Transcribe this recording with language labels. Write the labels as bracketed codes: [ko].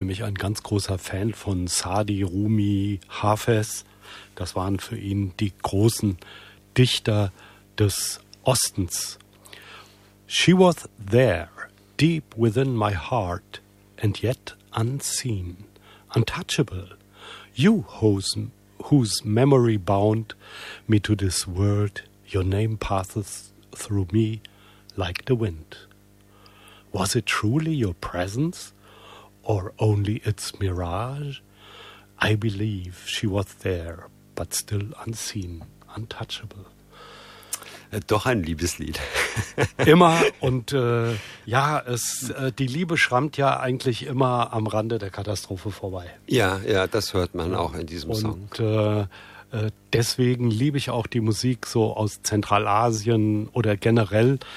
[de] Nämlich ein ganz großer Fan von Saadi, Rumi, Hafez. Das waren für ihn die großen Dichter des Ostens. [en] She was there, deep within my heart, and yet unseen, untouchable. You whose memory bound me to this world, your name passes through me like the wind. Was it truly your presence, or only its mirage? I believe she was there, but still unseen, untouchable. [de] Doch ein Liebeslied. Immer und die Liebe schrammt ja eigentlich immer am Rande der Katastrophe vorbei. Ja, das hört man auch in diesem Song. Und deswegen liebe ich auch die Musik so aus Zentralasien oder generell.